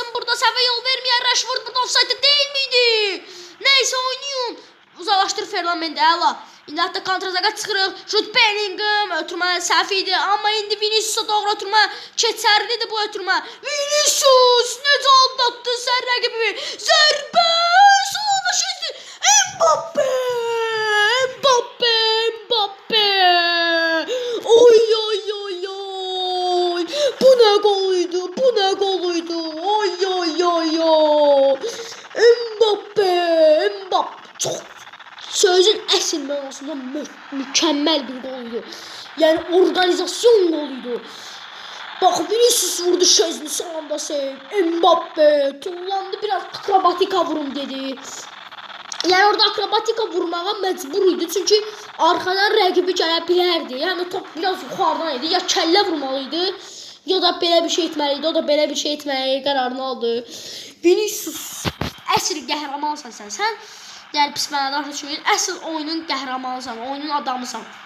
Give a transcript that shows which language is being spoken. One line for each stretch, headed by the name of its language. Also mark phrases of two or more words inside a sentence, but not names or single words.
Azerbaijani: Burada səhvə yol verməyən Rashford burada
Turkish: offside değil miydi? Neyse oynayın.
Azerbaijani: Uzaqlaşdır Ferland Mendy. Əla. İndi hatta kontrazaqa çıxırıq. Jude Bellingham ötürmə səhv idi. Amma indi Vinicius'a doğru ötürmə keçərlidir bu ötürmə. Vinicius necə aldattı sən rəqibi. Zərbə. Solda şeydi. Mbappe. Oy.
Turkish: Bu ne goluydu. Oy. Mbappe. Çok
Azerbaijani: sözün əsl mənasında
Turkish: mükemmel bir goluydu. Yani organizasyon goluydu. Bak Vinicius vurdu şezini son anda Mbappe tullandı, biraz akrobatika vurun dedi.
Azerbaijani: Yani orada akrobatika vurmağa mecbur idi.
Turkish: Çünkü arkadan
Azerbaijani: rəqibi gələ bilərdi. Yani top biraz yuxarıdan idi. Ya kəllə vurmalıydı ya da belə bir şey etməliydi. O da belə bir şey etməyə qərarını aldı. Vinicius əsl qəhrəmansan sən. Yani pis mənada düşünün. Əsl oyunun qəhrəmanısan, oyunun adamısan.